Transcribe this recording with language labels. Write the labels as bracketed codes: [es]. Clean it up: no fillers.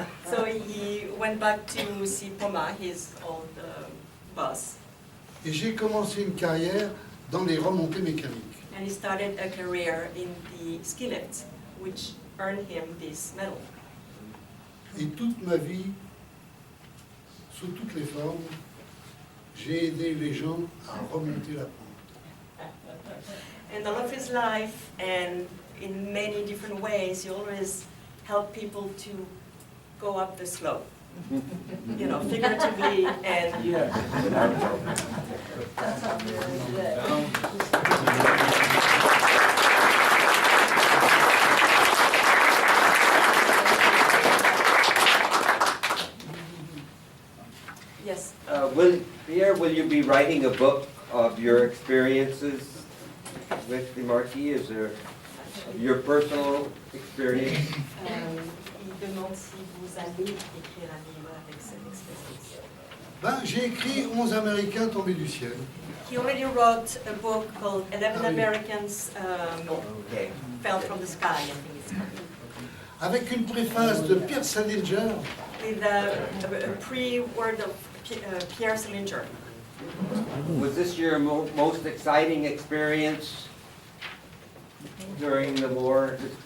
[en] So he went back to see Poma, his old boss, [fr] et j'ai commencé une carrière dans les remontées mécaniques. [en] and he started a career in the ski lifts, which earned him this medal. [fr] Et toute ma vie, sous toutes les formes, j'ai aidé les gens à remonter la pente. [en] And all of his life, and in many different ways, he always helped people to go up the slope. You know, figuratively and yes. Pierre, will you be writing a book of your experiences with the Marquis? Is there your personal experience? [fr] Il demande si vous allez écrire un livre avec cette expérience. Ben, j'ai écrit 11 Américains tombés du ciel. [en] He already wrote a book called 11 [fr] oui. [en] Americans Okay. Fell from the Sky, I think it's called. [fr] Avec une préface de Pierre Salinger, [en] With a pre-word of Pierre Salinger. Was this your most exciting experience during the war?